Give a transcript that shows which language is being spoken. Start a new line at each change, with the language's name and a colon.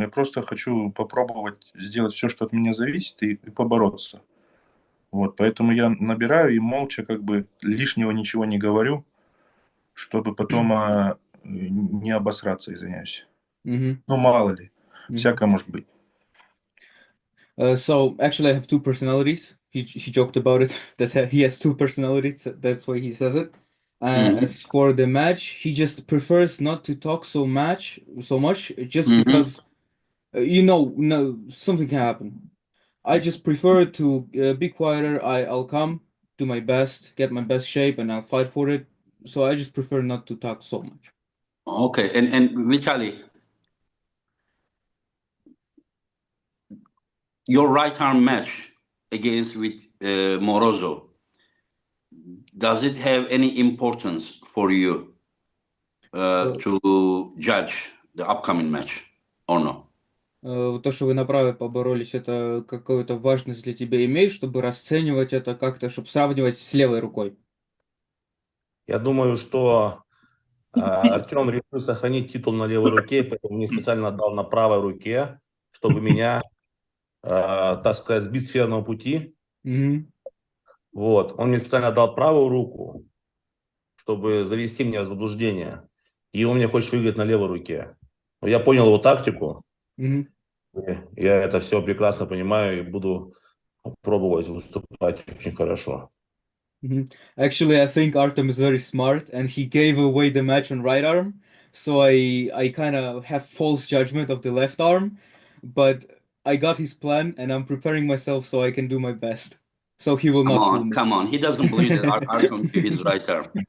Russian: Я просто хочу попробовать сделать все, что от меня зависит, и побороться. Вот, поэтому я набираю и молча как бы лишнего ничего не говорю, чтобы потом не обосраться, извиняюсь. Мгм, Ну, мало ли, мгм. всякое может быть.
English: So actually, I have two personalities. He joked about it that he has two personalities. That's why he says it. Hmm. As for the match, he just prefers not to talk so much, just Hmm. because no, something can happen. I just prefer to be quieter. I'll come, do my best, get my best shape, and I'll fight for it. So I just prefer not to talk so much. Okay, and Vitali, your right arm match against with Morozov, does it have any importance for you Uh, to judge the upcoming match or no?
Russian: То, что вы на праве поборолись, это какую-то важность для тебя имеет, чтобы расценивать это как-то, чтобы сравнивать с левой рукой. Я думаю, что Артем решил сохранить титул на левой руке, поэтому мне специально отдал на правой руке, чтобы меня, так сказать, сбить с верного пути. Мгм. Вот. Он мне специально отдал правую руку, чтобы завести меня в заблуждение. И он мне хочет выиграть на левой руке. Но я понял его тактику. Мгм. Я это все прекрасно понимаю и буду пробовать выступать очень хорошо. Mhm.
English: Actually, I think Artem is very smart, and he gave away the match on right arm. So I kind of have false judgment of the left arm, but I got his plan, and I'm preparing myself so I can do my best. So he will Come not fool on, me. come on. He doesn't believe that Artyom to his right arm.